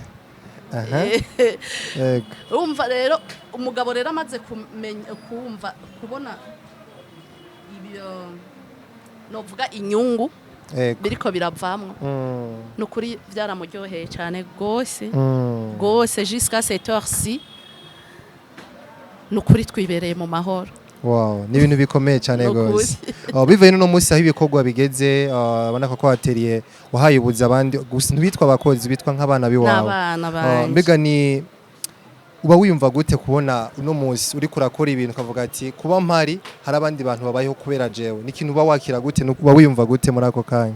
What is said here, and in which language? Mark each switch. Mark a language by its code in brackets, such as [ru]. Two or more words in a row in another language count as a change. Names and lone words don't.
[rn] umva rero umugabo rero amaze kumenya kumva kubona ibyo novuga inyungu biriko biravamwe nukuri byaramuryoheye cyane gose [fr] jusqu'à cette heure-ci [rn] nukuri twibereye mu mahoro wow ni ibintu bikomeye cyane gose bivuye no munsi aho ibikorwa bigeze abana ko kwateriye wahayibuza abandi gusa ntibitwa abakozi bitwa nk'abana biwawe mbega ni uba wiyumva gute kubona uno munsi uri kurakora ibintu kavuga ati kuba mpari hari abandi bantu babayeho kubera jewe n'ikintu uba wakira gute uba wiyumva gute muri ako kanya